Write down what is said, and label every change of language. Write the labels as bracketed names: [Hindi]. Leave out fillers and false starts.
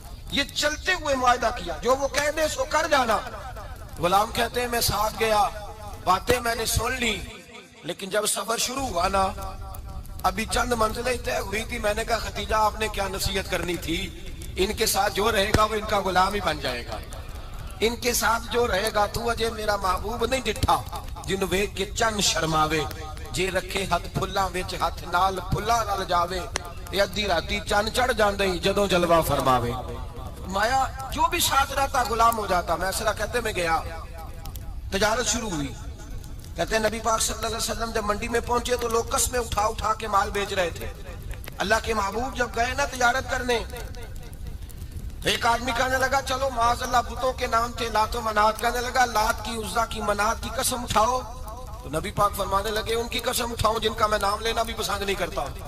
[Urdu] یہ چلتے ہوئے معاہدہ کیا, جو وہ کہہ دے سو کر جانا. غلام کہتے ہیں میں ساتھ گیا, باتیں میں نے سن لی, لیکن جب سفر شروع ہوا نا ابھی چند منزلیں طے ہوئی تھی. میں نے کہا خدیجہ آپ نے کیا نصیحت کرنی تھی, ان کے ساتھ جو رہے گا وہ ان کا غلام ہی بن جائے گا, ان کے ساتھ جو رہے گا. [Punjabi] تو اجے میرا محبوب نہیں ڈٹھا جنوں ویکھ کے چن شرماوے, جے رکھے ہاتھ پھلاں وچ ہاتھ نال پھلا رل جاوے, تے ادھی راتی چن چڑھ جاندے جدوں جلوہ فرماوے. [Urdu] مایا جو بھی ساتھ رہتا غلام ہو جاتا. میں ایسا کہتے میں گیا, تجارت شروع ہوئی. کہتے ہیں نبی پاک صلی اللہ علیہ وسلم جب منڈی میں پہنچے تو لوگ قسمیں اٹھا اٹھا کے مال بیچ رہے تھے. اللہ کے محبوب جب گئے نا تجارت کرنے, ایک آدمی کہنے لگا چلو معاذ اللہ بتوں کے نام تھے لات و منات، کہنے لگا لات کی عزا کی منات کی قسم اٹھاؤ، تو نبی پاک فرمانے لگے ان کی قسم اٹھاؤں جن کا میں نام لینا بھی پسند نہیں کرتا۔